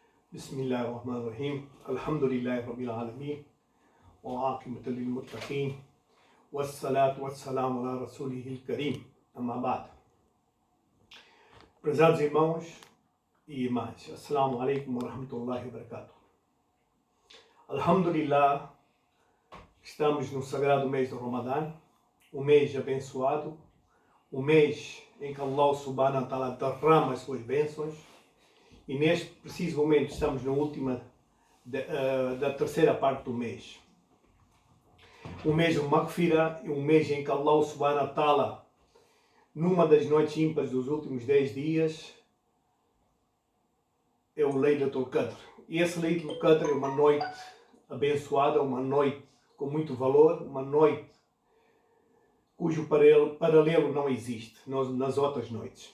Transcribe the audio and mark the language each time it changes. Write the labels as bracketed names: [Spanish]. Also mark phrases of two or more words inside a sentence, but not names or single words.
[Arabic] بسم الله الرحمن الرحيم. الحمد لله رب العالمين. والعاقبة للمتقين. والصلاة والسلام على رسوله الكريم. أما بعد. [Portuguese] Prezados irmãos e irmãs, [Arabic] السلام عليكم ورحمة الله وبركاته. Alhamdulillah, [Portuguese] estamos no sagrado mês do Ramadã, um mês abençoado, um mês em que [Arabic] الله سبحانه وتعالى [Portuguese] derrama as suas bênçãos. E neste preciso momento estamos na última da terceira parte do mês. Um mês de Maghfirah, um mês em que [Arabic] الله سبحانه وتعالى, [Portuguese] numa das noites ímpares dos últimos 10 dias, é o [Arabic] ليلة القدر. [Portuguese] E esse [Arabic] ليلة القدر [Portuguese] é uma noite abençoada, uma noite com muito valor, uma noite cujo paralelo não existe nas outras noites.